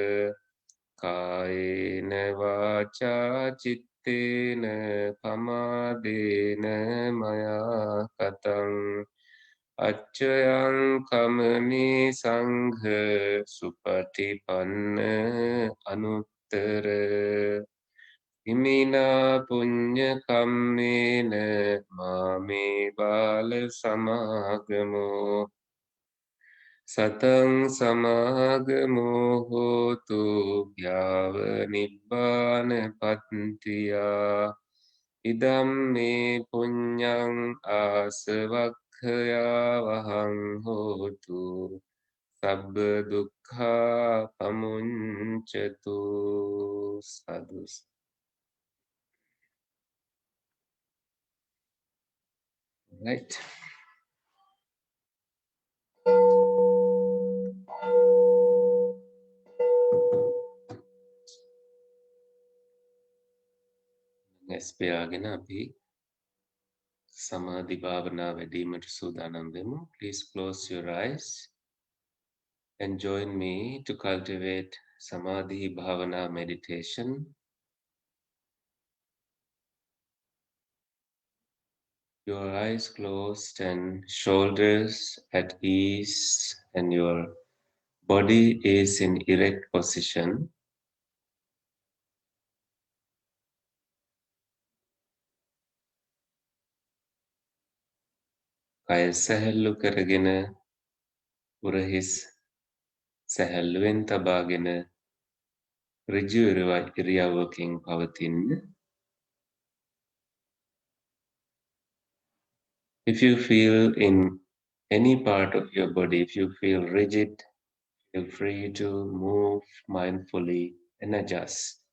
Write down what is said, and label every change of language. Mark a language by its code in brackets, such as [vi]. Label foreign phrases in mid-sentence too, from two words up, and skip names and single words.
[pi] කායේන වාචා චිත්තේන පමාදේන මයා කතං අච්චයං කමමේ සංඝ සුපටිපන්න අනුත්තර ඉමිනා පුඤ්ඤ කම්මේන මාමේ බාල සමාගමෝ සතං සමාගමෝ හෝතු යාව නිබ්බාන පත්තියා ඉදම් මේ පුඤ්ඤං ආසවක්ඛයා වහං හෝතු සබ්බ දුක්ඛා පමුඤ්චතු සදුස්. [en] Right. [si] ඇස් පියාගෙන අපි සමාධි භාවනා වැඩීමට සූදානම් වෙමු. [en] Please close your eyes and join me to cultivate [pi] Samadhi Bhavana [en] meditation. Your eyes closed and shoulders at ease, and your body is in erect position. [si] කය සැහැල්ලු කරගෙන උරහිස් සැහැල්ලුවෙන් තබාගෙන ඍජු ඉරියව්වකින් පවතින්න. [en] If you feel in any part of your body, if you feel rigid, feel free to move mindfully and adjust.